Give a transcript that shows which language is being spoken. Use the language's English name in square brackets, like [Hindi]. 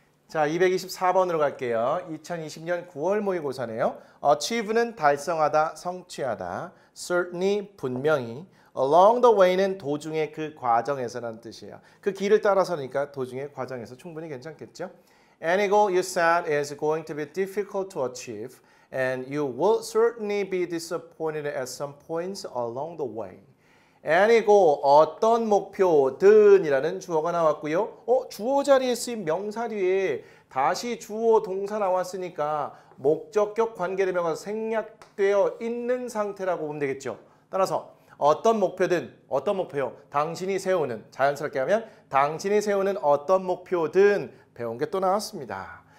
[Korean] 자, 224번으로 갈게요. 2020년 9월 모의고사네요. achieve는 달성하다, 성취하다. certainly, 분명히. along the way는 도중에 그 과정에서라는 뜻이에요. 그 길을 따라서니까 도중에 과정에서 충분히 괜찮겠죠? [English] Any goal you set is going to be difficult to achieve and you will certainly be disappointed at some points along the way. [Korean] any goal, 어떤 목표든이라는 주어가 나왔고요. 주어 자리에 쓰인 명사 뒤에 다시 주어 동사 나왔으니까 목적격 관계대명사가 생략되어 있는 상태라고 보면 되겠죠. 따라서 어떤 목표든 어떤 목표요? 당신이 세우는 자연스럽게 하면 당신이 세우는 어떤 목표든 배운 게 또 나왔습니다.